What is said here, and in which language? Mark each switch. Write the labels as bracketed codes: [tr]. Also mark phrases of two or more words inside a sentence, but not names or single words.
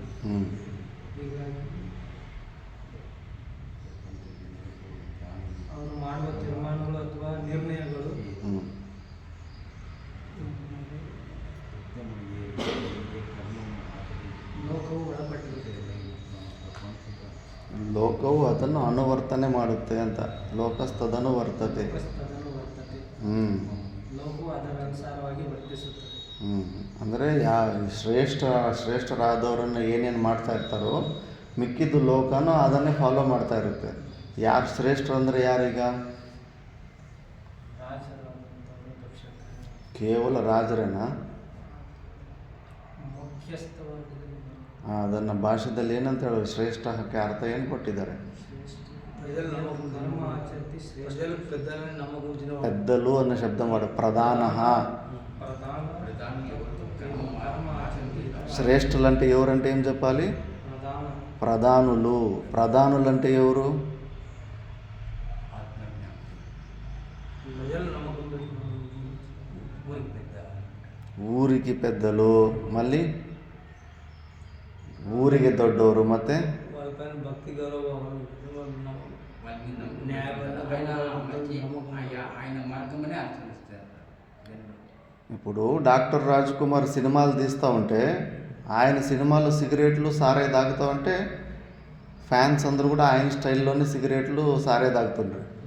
[kn] ಹೀಗಾಗಿ ಅವರು ಮಾಡುವ ತೀರ್ಮಾನಗಳು ಅಥವಾ ನಿರ್ಣಯಗಳು ಲೋಕವು ಅದನ್ನು ಅನುವರ್ತನೆ ಮಾಡುತ್ತೆ ಅಂತ. [sa] ಲೋಕಸ್ತದನು ವರ್ತತೆ. ಲೋಕಸ್ತದನು ವರ್ತತೆ. [kn] ಲೋಕವು ಅದರ ಅನುಸಾರವಾಗಿ ವರ್ತಿಸುತ್ತದೆ. ಅಂದರೆ ಶ್ರೇಷ್ಠರಾದವರನ್ನು ಏನೇನು ಮಾಡ್ತಾ ಇರ್ತಾರೋ ಮಿಕ್ಕಿದ್ದು ಲೋಕನೂ ಅದನ್ನೇ ಫಾಲೋ ಮಾಡ್ತಾ ಇರುತ್ತೆ. ಯಾರು ಶ್ರೇಷ್ಠರು ಅಂದರೆ ಯಾರೀಗ? ರಾಜರಾದಂಥವರು ನಕ್ಷತ್ರ ಕೇವಲ ರಾಜರೇನಾ? ಮುಖ್ಯಸ್ಥ ವರ್ಗದಲ್ಲಿ ಅದನ್ನು ಭಾಷೆದಲ್ಲಿ ಏನಂತ ಹೇಳೋದು? ಶ್ರೇಷ್ಠಕ್ಕೆ ಅರ್ಥ ಏನು ಕೊಟ್ಟಿದ್ದಾರೆ? [te] ప్రజలు [kn] ಧರ್ಮ ಆಚರಿಸಿ ಶ್ರೇಷ್ಠ [te] ప్రజలు పెద్దలని నమ్మకూర్చిన పెద్దలు అన్న శబ్దం వాడు. ప్రధాన ప్రధాన ప్రధాని ఎవరు [kn] ಧರ್ಮ ಆಚರಿಸಿ [te] శ్రేష్ఠులు అంటే ఎవరంటే ఏం చెప్పాలి? ప్రధాన ప్రధానులు. ప్రధానులు అంటే ఎవరు? ఆత్మజ్ఞానం ప్రజలు నమ్మకం పెట్టుకున్న ఊరికి పెద్ద [kn] ಊರಿಗೆ [te] పెద్దలు, మళ్ళీ [kn] ಊರಿಗೆ ದೊಡ್ಡವರು, ಮತ್ತೆ [te] వాళ్ళపైన భక్తి గౌరవం వాళ్ళని న్యాయబద్ధ ఆయన మంచి ఆయన మార్గమనే ఆచరిస్తారు. ఇప్పుడు డాక్టర్ రాజ్ కుమార్ సినిమాలు తీస్తూ ఉంటే ఆయన సినిమాలో సిగరెట్లు సారాయి తాగుతూ ఉంటే ఫ్యాన్స్ అందరూ కూడా ఆయన స్టైల్లోనే సిగరెట్లు సారాయి తాగుతుండ్రు.